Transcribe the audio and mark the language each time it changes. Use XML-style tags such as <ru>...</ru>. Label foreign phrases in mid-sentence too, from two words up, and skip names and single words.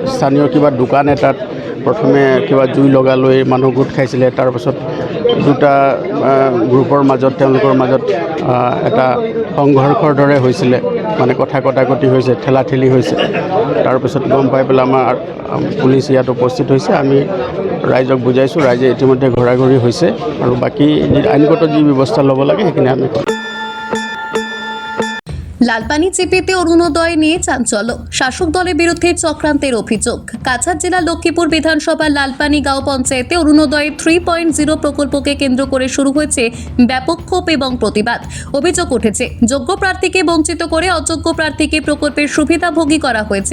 <as>কিবা স্থানীয় কিবা দোকান এটাত প্ৰথমে কিবা জুই লগালৈ মানুহ গোট খাইছিলে, তাৰপাছত দুটা গ্ৰুপৰ মাজত তেওঁলোকৰ মাজত এটা সংঘৰ্ষৰ দৰে হৈছিলে, মানে কথা কটাকটি হৈছে, ঠেলাঠেলি হৈছে। তাৰপিছত গম পাই পেলাই আমাৰ পুলিচ ইয়াত উপস্থিত হৈছে। আমি ৰাইজক বুজাইছোঁ, ৰাইজে ইতিমধ্যে ঘূৰা-ঘূৰি হৈছে আৰু বাকী আইনগত যি ব্যৱস্থা ল'ব লাগে সেইখিনি আমি কৰিম।</as> <bn>লালপানি চেপেতে অরুণোদয় নিয়ে চাঞ্চল্য, শাসক দলের বিরুদ্ধে চক্রান্তের অভিযোগ। কাছাড় জেলা লক্ষ্মীপুর বিধানসভার লালপানি গাঁও পঞ্চায়েতে অরুণোদয় 3.0 প্রকল্পকে কেন্দ্র করে শুরু হয়েছে ব্যাপক ক্ষোভ এবং প্রতিবাদ। অভিযোগ উঠেছে যোগ্য প্রার্থীকে বঞ্চিত করে অযোগ্য প্রার্থীকে প্রকল্পের সুবিধাভোগী করা হয়েছে।</bn>